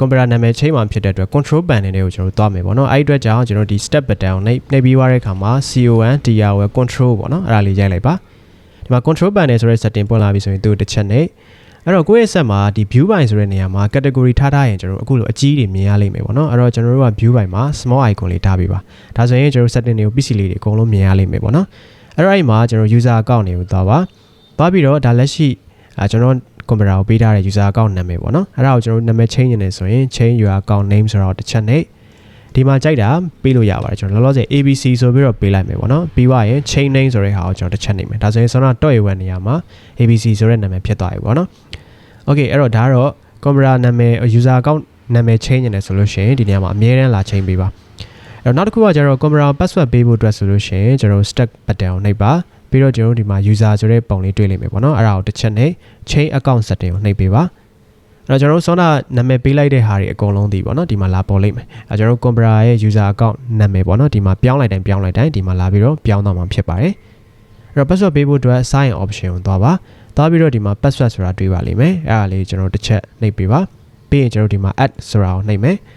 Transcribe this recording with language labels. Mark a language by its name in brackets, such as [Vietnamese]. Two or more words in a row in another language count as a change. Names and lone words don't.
[Burmese] န်ပျူတာနာမည်ချိန်မှဖြစ်တဲ့အတွက် [English] control panel [Burmese] တွေကိုကျွန်တော်တို့သွားမယ်ပေါ့နော်အဲ့ဒီအတွက်ကြောင့်ကျွန်တော်ဒီ [English] step button [Burmese] ကိုနှိပ်ပြီးသွားတဲ့အခါမှာ [English] con control [Burmese] ပေါ့နော်အဲ့ဒါလေးရိုက်လိုက်ပါဒီမှာ [English] control panel [Burmese] ဆိုတဲ့ setting ပွင့်လာပြီဆိုရင်သူတစ်ချက်နဲ့အဲ့တော့ကိုယ့်ရဲ့ set မှာဒီ view ပိုင်းဆိုတဲ့နေရာမှာ category ထားရင်ကျွန်တော်တို့အခုလိုအကြီးတွေမြင်ရလိမ့်မယ်ပေါ့နော်အဲ့တော့ကျွန်တော်တို့က view ပိုင်းမှာ [English] small icon [Burmese] လေးထားပေးပါဒါဆိုရင်ကျွန်တော် setting တွေကို PC လေးတွေအကုန်လုံးမြင်ရလိမ့်မယ်ပေါ့နော်အဲ့တော့အဲ့မှာကျွန်တော် [English] user account [Burmese] တွေကိုသွားပြီးတော့ဒါလက်ရှိကျွန်တော်ကွန်ပျူတာကိုပေးထားတဲ့ [English] user account [Burmese] နာမည်ပေါ့နော်အဲ့ဒါကိုကျွန်တော်နာမည် change နေဆိုရင် [English] change your account name [Burmese] ဆိုတော့တစ်ချက်နဲ့ ဒီမှာကြိုက်တာပေးလို့ရပါတယ်ကျွန်တော်လောလောဆယ် ABC ဆိုပြီးတော့ပေးလိုက်မယ်ပေါ့နော်ပြီးသွားရင် [English] change name [Burmese] ဆိုတဲ့ဟာကိုကျွန်တော်တစ်ချက်နေမယ်ဒါဆိုရင်ဆောင်းတော့ .a1 နေရာမှာ ABC ဆိုတဲ့နာမည်ဖြစ်သွားပြီပေါ့နော် Okay အဲ့တော့ဒါ ကတော့ကွန်ပျူတာနာမည် [English] user account [Burmese] နာမည် change နေတယ်ဆိုလို့ရှိရင်ဒီနေရာမှာအမြဲတမ်းလာ change ပေးပါအဲ့တော့နောက်တစ်ခုကကျတော့ကွန်ပျူတာ password ပေးဖို့အတွက်ဆိုလို့ရှိရင်ကျွန် တော် [English] stack button [Burmese] ကိုနှိပ်ပါပြီးတော့ကျွန်တော်တို့ဒီမှာ user ဆိုတဲ့ပုံလေးတွေ့လိမ့်မယ်ပေါ့နော်အဲ့ဒါကိုတစ်ချက်နဲ့ [English] change account setting [Burmese] ကိုနှိပ်ပေးပါအဲ့တော့ကျွန်တော်တို့ဆောင်းတာနာမည်ပေးလိုက်တဲ့ဟာတွေအကုန်လုံးဒီပေါ့နော်ဒီမှာလာပေါ်လိမ့်မယ်အဲ့ကျွန်တော်တို့ computer ရဲ့ [English] user account [Burmese] နာမည်ပေါ့နော်ဒီမှာပြောင်းလိုက်တိုင်းဒီမှာလာပြီးတော့ပြောင်းသွားမှာဖြစ်ပါတယ်အဲ့တော့ password ပေးဖို့အတွက် [English] sign option [Burmese] ကိုသွားပြီးတော့ဒီမှာ password ဆိုတာတွေ့ပါလိမ့်မယ်အဲ့ဒါလေးကျွန်တော်တစ်ချက်နှိပ်ပေးပါပြီးရင်ကျွန်တော်ဒီမှာ add ဆိုတာကိုနှိပ်မယ်